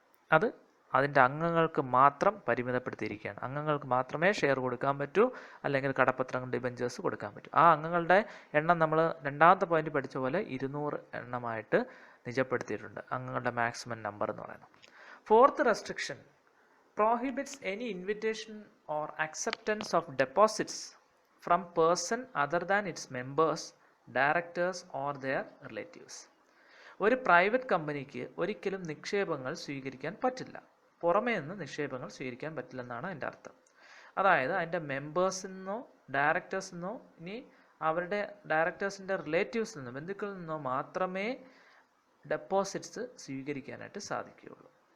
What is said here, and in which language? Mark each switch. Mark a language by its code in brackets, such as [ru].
[ml] അത് അതിൻ്റെ അംഗങ്ങൾക്ക് മാത്രം പരിമിതപ്പെടുത്തിയിരിക്കുകയാണ്. അംഗങ്ങൾക്ക് മാത്രമേ ഷെയർ കൊടുക്കാൻ പറ്റൂ, അല്ലെങ്കിൽ കടപ്പത്രങ്ങൾ, ഡിബഞ്ചേഴ്സ് കൊടുക്കാൻ പറ്റൂ. ആ അംഗങ്ങളുടെ എണ്ണം നമ്മൾ രണ്ടാമത്തെ പോയിന്റ് പഠിച്ച പോലെ 200 എണ്ണമായിട്ട് നിജപ്പെടുത്തിയിട്ടുണ്ട്, അംഗങ്ങളുടെ മാക്സിമം നമ്പർ എന്ന് പറയുന്നത്. [en] Fourth restriction prohibits any invitation or acceptance of deposits from person other than its members, directors or their relatives. [ml] ഒരു പ്രൈവറ്റ് കമ്പനിക്ക് ഒരിക്കലും നിക്ഷേപങ്ങൾ സ്വീകരിക്കാൻ പറ്റില്ല, പുറമേ നിന്ന് നിക്ഷേപങ്ങൾ സ്വീകരിക്കാൻ പറ്റില്ലെന്നാണ് അതിൻ്റെ അർത്ഥം. അതായത് അതിൻ്റെ മെമ്പേഴ്സിൽ നിന്നോ ഡയറക്ടേഴ്സിൽ നിന്നോ, ഇനി അവരുടെ ഡയറക്ടേഴ്സിൻ്റെ റിലേറ്റീവ്സിൽ നിന്നോ, ബന്ധുക്കളിൽ നിന്നോ മാത്രമേ ഡെപ്പോസിറ്റ്സ് സ്വീകരിക്കാനായിട്ട് സാധിക്കുകയുള്ളൂ.